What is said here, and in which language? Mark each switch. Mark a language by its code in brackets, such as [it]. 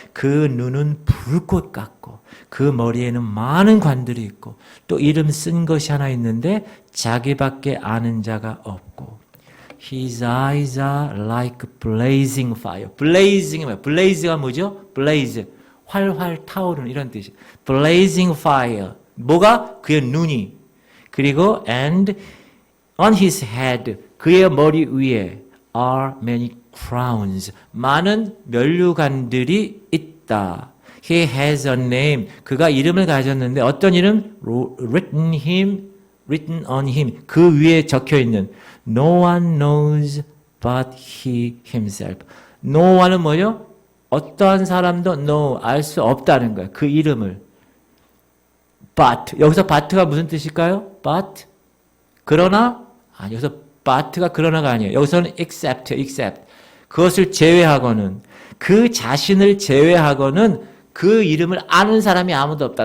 [ko] 그 눈은 불꽃 같고 그 머리에는 많은 관들이 있고 또 이름 쓴 것이 하나 있는데 자기밖에 아는 자가 없고 [en] His eyes are like blazing fire. [ko] blazing이 뭐야? blaze가 뭐죠? blaze. 활활 타오르는 이런 뜻이에요. [en] blazing fire. [ko] 뭐가? 그의 눈이. 그리고 [en] and on his head. [ko] 그의 머리 위에 [en] are many crowns. [ko] 많은 면류관들이 있다. [en] He has a name. [ko] 그가 이름을 가졌는데 어떤 이름? [en] written on him. [ko] 그 위에 적혀 있는 [en] No one knows but he himself. [ko] No one은 뭐죠? 어떠한 사람도 no, 알 수 없다는 거예요. 그 이름을. But. 여기서 but가 무슨 뜻일까요? But. 그러나? 아니, 여기서 but가 그러나가 아니에요. 여기서는 except. 그것을 제외하고는, 그 자신을 제외하고는 그 이름을 아는 사람이 아무도 없다.